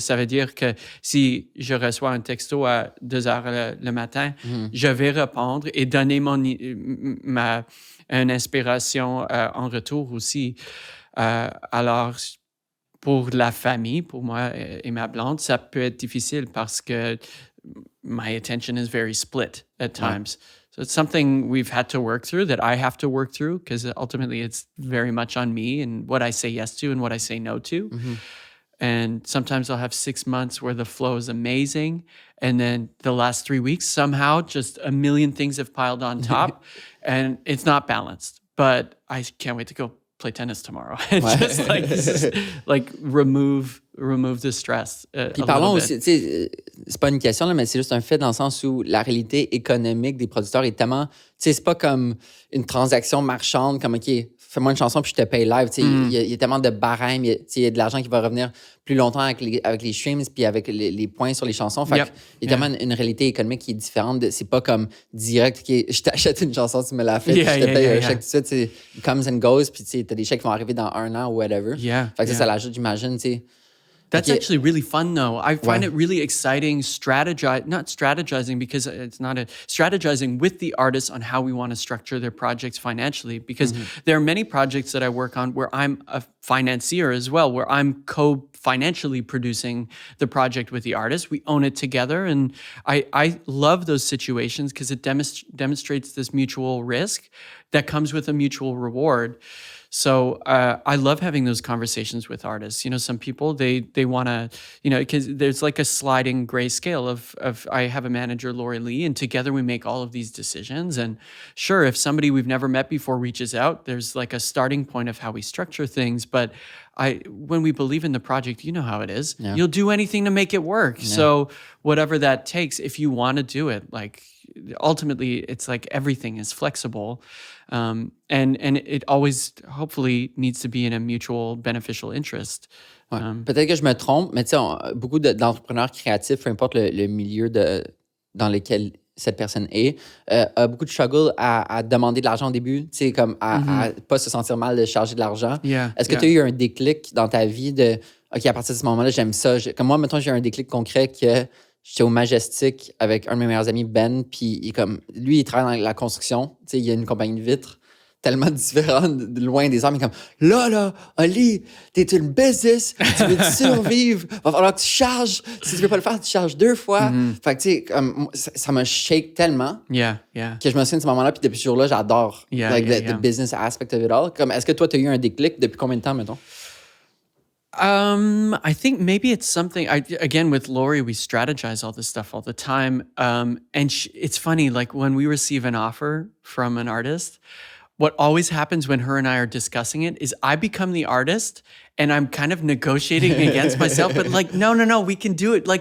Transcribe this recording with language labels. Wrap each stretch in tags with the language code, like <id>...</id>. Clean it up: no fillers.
<fr>Ça veut dire que si je reçois un texto à 2 heures le matin, je vais répondre et donner une inspiration en retour aussi. Alors, pour la famille, pour moi et ma blonde, ça peut être difficile parce que my attention is very split at times.</fr> <en>So it's something we've had to work through, that I have to work through, because ultimately it's very much on me and what I say yes to and what I say no to. And sometimes I'll have 6 months where the flow is amazing. And then the last 3 weeks, somehow just a million things have piled on top and it's not balanced. But I can't wait to go play tennis tomorrow. Just like remove the stress.</en> <fr>Puis parlons aussi, tu sais, c'est pas une question, là, mais c'est juste un fait dans le sens où la réalité économique des producteurs est tellement, tu sais, c'est pas comme une transaction marchande, comme, OK, fais-moi une chanson puis je te paye live. Il y a tellement de barèmes, il y a de l'argent qui va revenir plus longtemps avec les streams puis avec les points sur les chansons. Fait il y a tellement une réalité économique qui est différente. C'est pas comme direct, je t'achète une chanson, tu me l'as fait, puis je te paye un chèque tout de suite. It comes and goes, puis t'as des chèques qui vont arriver dans 1 an ou whatever. Fait que ça l'ajoute, j'imagine, tu sais.</fr> <en>That's actually really fun, though. I find it really exciting not strategizing because it's not strategizing with the artists on how we want to structure their projects financially. Because there are many projects that I work on where I'm a financier as well, where I'm financially producing the project with the artist. We own it together. And I love those situations because it demonstrates this mutual risk that comes with a mutual reward. So I love having those conversations with artists. Some people, they want to, because there's like a sliding gray scale of I have a manager, Lori Lee, and together we make all of these decisions. And sure, if somebody we've never met before reaches out, there's like a starting point of how we structure things. But when we believe in the project, you know how it is. Yeah. You'll do anything to make it work. Yeah. So whatever that takes, if you want to do it, like ultimately it's like everything is flexible. And it always, hopefully, needs to be in a mutual beneficial interest.</en> <fr>Ouais. Peut-être que je me trompe, mais tu sais, beaucoup d'entrepreneurs créatifs, peu importe le milieu dans lequel cette personne est, a beaucoup de struggle à demander de l'argent au début, tu sais, comme à pas se sentir mal de charger de l'argent. Est-ce que tu as eu un déclic dans ta vie de « OK, à partir de ce moment-là, j'aime ça. » Comme moi, mettons, j'ai eu un déclic concret que j'étais au Majestic avec un de mes meilleurs amis, Ben, puis lui, il travaille dans la construction. Tu sais, il y a une compagnie de vitres tellement différente, loin des armes. Mais comme, là, Oli, t'es une business, tu veux survivre, va falloir que tu charges. Si tu veux pas le faire, tu charges 2 fois. Fait que, tu sais, comme, ça me shake tellement que je me souviens de ce moment-là, puis depuis ce jour-là, j'adore the business aspect of it all. Comme, est-ce que toi, t'as eu un déclic depuis combien de temps, mettons?</fr> <en>I think maybe it's something, again, with Lori, we strategize all this stuff all the time. And it's funny, like when we receive an offer from an artist, what always happens when her and I are discussing it is I become the artist and I'm kind of negotiating against myself, but like, no, we can do it.</en>